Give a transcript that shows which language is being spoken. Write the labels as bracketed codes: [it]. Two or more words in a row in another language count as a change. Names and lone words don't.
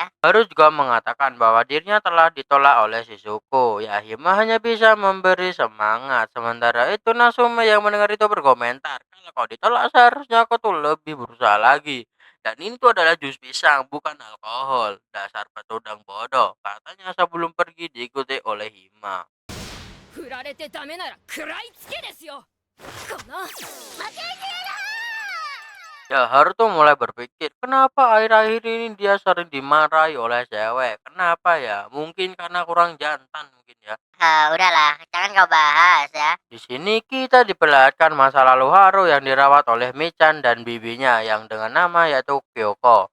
[id] Haru juga mengatakan bahwa dirinya telah ditolak oleh Shizuko. Ya, Hima hanya bisa memberi semangat. Sementara itu Natsume yang mendengar itu berkomentar, kalau kau ditolak seharusnya kau tuh lebih berusaha lagi. Dan ini tuh adalah jus pisang, bukan alkohol. Dasar petudang bodoh, katanya sebelum pergi diikuti oleh Hima. [ja] 振られてダメなら食らいつけですよ。この [id] Ya, Haru tuh mulai berpikir, kenapa akhir-akhir ini dia sering dimarahi oleh cewek? Kenapa ya? Mungkin karena kurang jantan mungkin ya. Udahlah, jangan kau bahas ya. Di sini kita diperlihatkan masa lalu Haru yang dirawat oleh Michan dan bibinya yang dengan nama yaitu Kyoko.